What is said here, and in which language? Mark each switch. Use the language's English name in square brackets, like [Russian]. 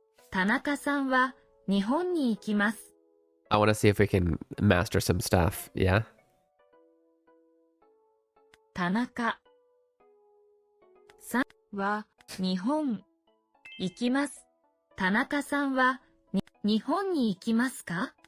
[Japanese] 田中さんは日本に行きます。 [English] I want to see if we can master some stuff. Yeah? [Japanese] 田中さんは日本行きます。田中さんは日本に行きますか？